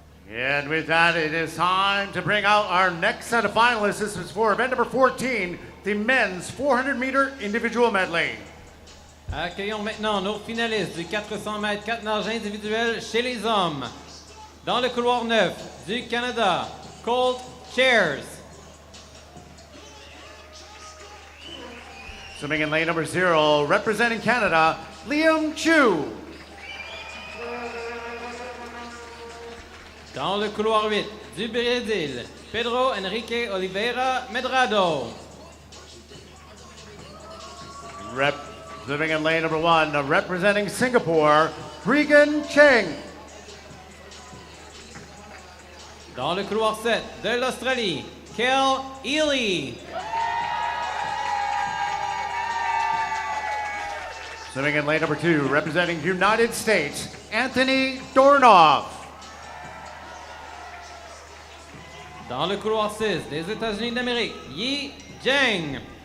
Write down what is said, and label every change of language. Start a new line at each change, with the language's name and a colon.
English: And with that, it is time to bring out our next set of finalists. This is for event number 14, the men's 400-meter individual medley.
French: Accueillons maintenant nos finalistes du 400 mètres 4 nages individuels chez les hommes. Dans le couloir 9 du Canada, Colt Chairs.
English: Swimming in lane number 0, representing Canada, Liam Chu.
French: Dans le couloir 8 du Brésil, Pedro Henrique Oliveira Medrado.
English: Swimming in lane number 1, representing Singapore, Regan Cheng.
French: Dans le couloir 7 de l'Australie, Kel Ely.
English: Swimming in lane number 2, representing United States, Anthony Dornoff.
French: Dans le couloir 6 des États-Unis d'Amérique, Yi Jiang.